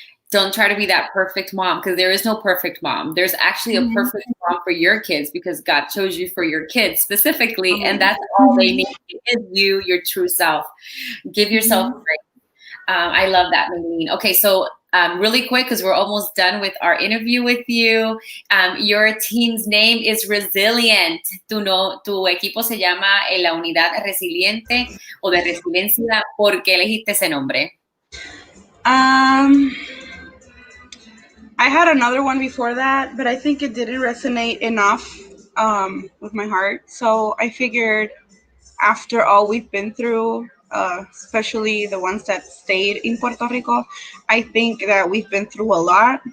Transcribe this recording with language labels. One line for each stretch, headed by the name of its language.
English: Don't try to be that perfect mom, because there is no perfect mom. There's actually a perfect mom for your kids, because God chose you for your kids specifically, and that's all they need is you, your true self. Give yourself grace. I love that, Mailene. Okay, so really quick, because we're almost done with our interview with you. Your team's name is Resilient.
Spanish: Tu equipo se llama la Unidad Resiliente o de Resiliencia. ¿Por qué elegiste ese nombre?
English: I had another one before that, but I think it didn't resonate enough with my heart. So I figured after all we've been through, especially the ones that stayed in Puerto Rico, I think that we've been through a lot.